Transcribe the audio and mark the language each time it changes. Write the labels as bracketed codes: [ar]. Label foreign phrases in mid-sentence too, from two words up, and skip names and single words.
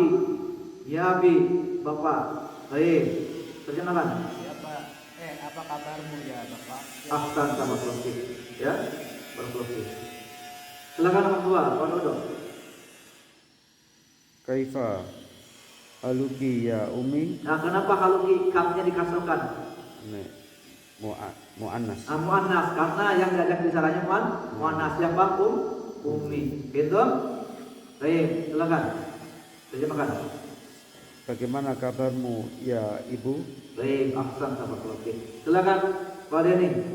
[ar] يا أبي, [id] bapak. Baik, terjemahkan. Apa kabarmu ya bapak? Ahsan sama Profi. Ya, Profi. Silakan nomor 2, Pak Dodo. [ar] كيف حالكِ يا أمي. [id] Nah, kenapa haluki kamnya dikasrokan? Mu'annas. Mu'annas, karena yang diajak bicaranya mu'annas. Siapa? Umi. Gitu? Baik, silakan. Terjemahkan. Bagaimana kabarmu ya ibu? Baik, ahsan sama keluarga. Silakan, Pak Denny.